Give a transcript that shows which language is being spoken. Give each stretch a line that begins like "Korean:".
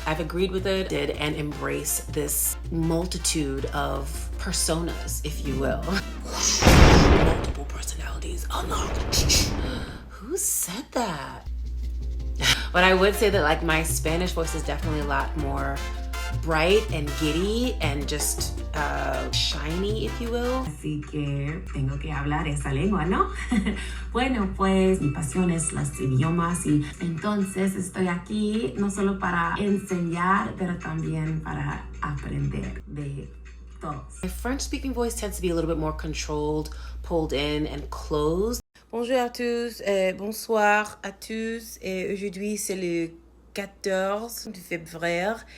English: I've agreed with it, and embrace this multitude of personas, if you will. Multiple personalities unlocked. Who said that? But I would say that like my Spanish voice is definitely a lot more bright and giddy and just shiny, if you will.
Spanish: Así que tengo que hablar esa lengua, ¿no? Bueno, pues mi pasión es los idiomas y entonces estoy aquí no solo para enseñar, pero también para aprender de todos.
English: My French-speaking voice tends to be a little bit more controlled, pulled in, and closed.
French: Bonjour à tous, bonsoir à tous. Aujourd'hui, c'est le 14 février.